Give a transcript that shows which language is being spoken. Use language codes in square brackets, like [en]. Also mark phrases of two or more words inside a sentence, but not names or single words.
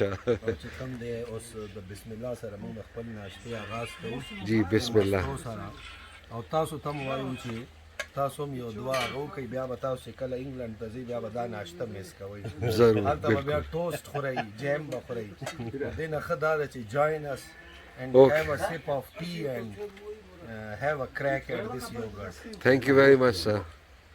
[ps] او چې کم دی اوس د [ar] بسم الله [ps] سره مونږ خپل ناشتې آغاز کوو [ar] جی بسم الله [ps] سره او تاسو ته هم وایو چې تاسو هم یو دعا هغه وکئ بیا به تاسو چې کله انګلند ته ځئ بیا به دا ناشته میس کوئ ضرور هلته به بیا بالکل ټوسټ خورئ جیم به خورئ دې نه ښه دا ده چې [en] join us and Okay. have a sip of tea and have a crack at this yogurt. Thank you very much, sir.